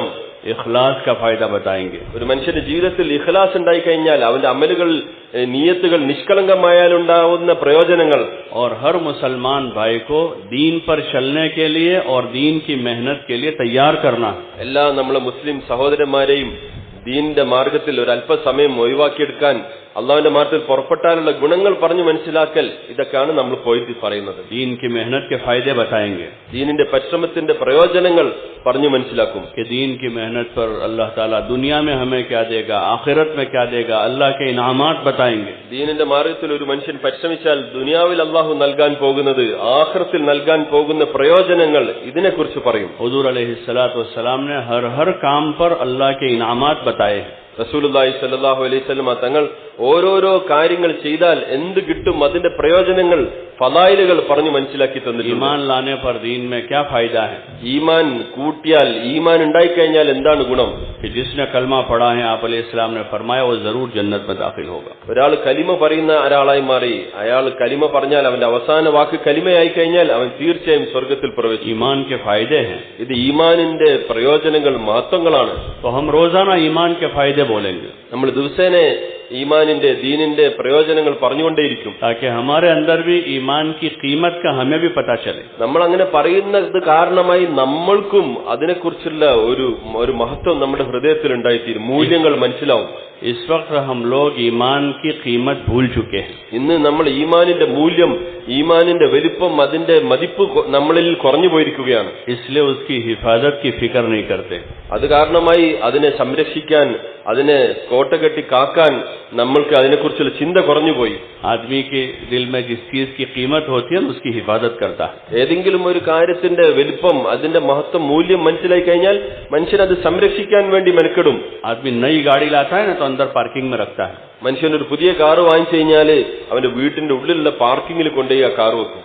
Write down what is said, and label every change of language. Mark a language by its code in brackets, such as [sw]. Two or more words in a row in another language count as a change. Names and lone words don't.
[hi] इखलास का फायदा बताएंगे। [ml] ഒരു മനുഷ്യന്റെ ജീവിതത്തിൽ ഇഖ്ലാസ് ഉണ്ടായിക്കഴിഞ്ഞാൽ അവന്റെ അമലുകൾ, നിയത്തുകൾ നിഷ്കളങ്കമായാലുണ്ടാവുന്ന പ്രയോജനങ്ങൾ. [hi] और हर मुसलमान भाई को दीन पर चलने के लिए और दीन की मेहनत के लिए तैयार करना। [ml] എല്ലാ നമ്മളെ മുസ്ലിം സഹോദരന്മാരെയും ദീനിന്റെ മാർഗത്തിൽ ഒരു അല്പസമയം ഒഴിവാക്കിയെടുക്കാൻ, അള്ളാഹുവിന്റെ മാർഗത്തിൽ പുറപ്പെട്ടാലുള്ള ഗുണങ്ങൾ പറഞ്ഞു മനസ്സിലാക്കൽ, ഇതൊക്കെയാണ് നമ്മൾ പോയിട്ട് പറയുന്നത്. [hi] दीन की मेहनत के फायदे बताएंगे। [ml] ദീനിന്റെ പരിശ്രമത്തിന്റെ പ്രയോജനങ്ങൾ പറഞ്ഞു മനസ്സിലാക്കും. [hi] कि दीन की मेहनत पर अल्लाह ताला दुनिया में हमें क्या देगा, आखिरत में क्या देगा, अल्लाह के इनामात बताएंगे। [ml] ദീനിന്റെ മാർഗത്തിൽ ഒരു മനുഷ്യൻ പരിശ്രമിച്ചാൽ ദുനിയാവിൽ അള്ളാഹു നൽകാൻ പോകുന്നത്, ആഖിറത്തിൽ നൽകാൻ പോകുന്ന പ്രയോജനങ്ങൾ, ഇതിനെക്കുറിച്ച് പറയും. [hi] हुजूर [ar] عليه الصلاة والسلام [hi] ने हर काम पर अल्लाह के इनामात बताए हैं। [ml] റസൂലുള്ളാഹി [ar] صلى الله عليه وسلم [ml] തങ്ങൾ ഓരോരോ കാര്യങ്ങൾ ചെയ്താൽ എന്ത് കിട്ടും, അതിന്റെ പ്രയോജനങ്ങൾ, ഫളായിലുകൾ പറഞ്ഞു മനസ്സിലാക്കി തന്നിട്ടുണ്ട്. [hi] ईमान लाने पर दीन में क्या फायदा है? [ml] ഈമാൻ കൂട്ടിയാൽ, ഈമാൻ ഉണ്ടായിക്കഴിഞ്ഞാൽ എന്താണ് ഗുണം? [hi] कि जिसने कलमा पढ़ा है, आप अलैहिस्सलाम ने फरमाया, वो जरूर जन्नत में दाखिल होगा। [ml] ഒരാൾ കലിമ പറയുന്ന ഒരാളായി മാറി, അയാൾ കലിമ പറഞ്ഞാൽ, അവന്റെ അവസാന വാക്ക് കലിമയായി കഴിഞ്ഞാൽ അവൻ തീർച്ചയായും സ്വർഗത്തിൽ പ്രവേശിക്കും. [hi] ईमान के फायदे हैं। [ml] ഇത് ഈമാനിന്റെ പ്രയോജനങ്ങൾ, മഹത്വങ്ങളാണ്. [hi] तो हम रोजाना ईमान के फायदे बोलेंगे। [ml] നമ്മൾ ദിവസേന ഈമാനിന്റെ ദീനിന്റെ പ്രയോജനങ്ങൾ പറഞ്ഞുകൊണ്ടേയിരിക്കും. [hi] ताकि हमारे अंदर भी ईमान की कीमत का हमें भी पता चले. [ml] നമ്മൾ അങ്ങനെ പറയുന്നത് കാരണമായി നമ്മൾക്കും അതിനെക്കുറിച്ചുള്ള ഒരു മഹത്വം നമ്മുടെ ഹൃദയത്തിൽ ഉണ്ടായിത്തീരും, മൂല്യങ്ങൾ മനസ്സിലാവും. [hi] इस वक्त हम लोग ईमान की कीमत भूल चुके हैं. [ml] ഇന്ന് നമ്മൾ ഈമാനിന്റെ മൂല്യം, ഈമാനിന്റെ വലിപ്പം, അതിന്റെ മതിപ്പ് നമ്മളിൽ കുറഞ്ഞു പോയിരിക്കുകയാണ്. [hi] इसलिए उसकी हिफाजत की फिक्र नहीं करते. [ml] അത് കാരണമായി അതിനെ സംരക്ഷിക്കാൻ, അതിനെ കോട്ടകെട്ടി കാക്കാൻ നമ്മൾക്ക് അതിനെക്കുറിച്ചുള്ള ചിന്ത കുറഞ്ഞുപോയി. [hi] आदमी के दिल में जिस चीज की कीमत होती है उसकी हिफाजत करता है. [ml] ഏതെങ്കിലും ഒരു കാര്യത്തിന്റെ വലിപ്പം, അതിന്റെ മഹത്വം, മൂല്യം മനസ്സിലായി കഴിഞ്ഞാൽ മനുഷ്യൻ അത് സംരക്ഷിക്കാൻ വേണ്ടി മെനക്കെടും. [hi] आदमी नई गाड़ी लाता है ना तो अंदर पार्किंग में रखता है. [ml] മനുഷ്യൻ ഒരു പുതിയ കാറ് വാങ്ങിച്ചു കഴിഞ്ഞാൽ അവന്റെ വീട്ടിന്റെ ഉള്ളിലുള്ള പാർക്കിങ്ങിൽ കൊണ്ടുപോയി ആ കാറ് വെക്കും.